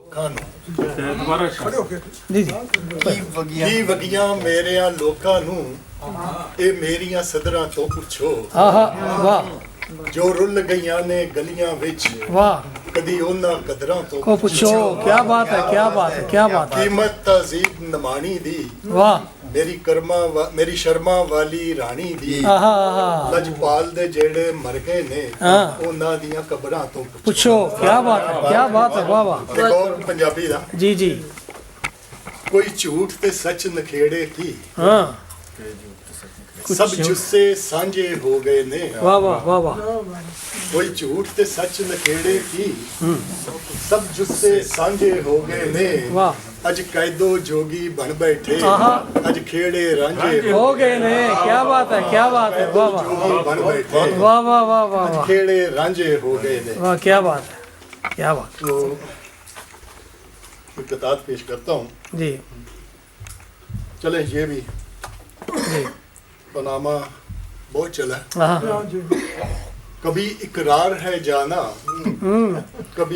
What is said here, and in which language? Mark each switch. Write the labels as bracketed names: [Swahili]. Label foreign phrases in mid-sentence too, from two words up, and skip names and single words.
[Urdu] جی جی [Punjabi] ਕੀ ਵਗੀਆਂ ਮੇਰਿਆਂ ਲੋਕਾਂ ਨੂੰ ਇਹ ਮੇਰੀਆਂ ਸਦਰਾਂ ਤੋਂ ਪੁੱਛੋ آہا واہ ਜੋ ਰੁੱਲ ਗਈਆਂ ਨੇ ਗਲੀਆਂ ਵਿੱਚ واہ ਕਦੀ ਉਹਨਾਂ ਕਦਰਾਂ ਤੋਂ [Urdu] کو پوچھو کیا بات ہے کیا بات ہے کیا بات ہے [Punjabi] ਕੀਮਤ ਤਜ਼ੀਬ ਨਿਮਾਣੀ ਦੀ واہ ਮੇਰੀ ਸ਼ਰਮਾ ਵਾਲੀ ਰਾਣੀ ਦੀ آہا آہا ਲਜਪਾਲ ਦੇ ਜਿਹੜੇ ਮਰ ਗਏ ਨੇ ਹਾਂ। ਉਹਨਾਂ ਦੀਆਂ ਕਬਰਾਂ ਤੋਂ [Urdu] پوچھو کیا بات ہے کیا بات ہے واہ واہ [Punjabi] ਦੇਖੋ ਪੰਜਾਬੀ ਦਾ [Urdu] جی جی [Punjabi] ਕੋਈ ਝੂਠ ਤੇ ਸੱਚ ਨਖੇੜੇ ਕੀ [Urdu] ہاں [Punjabi] ਸਭ ਜੁੱਸੇ ਸਾਂਝੇ ਹੋ ਗਏ ਨੇ واہ واہ واہ واہ ਕੋਈ ਝੂਠ ਤੇ ਸੱਚ ਨਖੇੜੇ ਕੀ ਸਭ ਜੁੱਸੇ ਸਾਂਝੇ ਹੋ ਗਏ ਨੇ واہ ਅੱਜ ਕੈਦੋ ਜੋਗੀ ਬਣ ਬੈਠੇ آہا ਅੱਜ ਖੇੜੇ ਰਾਂਝੇ ہو گئے نے [Urdu] کیا بات ہے کیا بات ہے واہ واہ [Punjabi] ਜੋਗੀ ਬਣ ਬੈਠੇ واہ واہ واہ واہ واہ کھیڑے رانجے ہو گئے نے [Urdu] واہ کیا بات ہے کیا بات تو ایک قطعات پیش کرتا ہوں جی چلیں یہ بھی جی پاناما بہت چلا ہے ہاں کبھی اقرار ہے جانا کبھی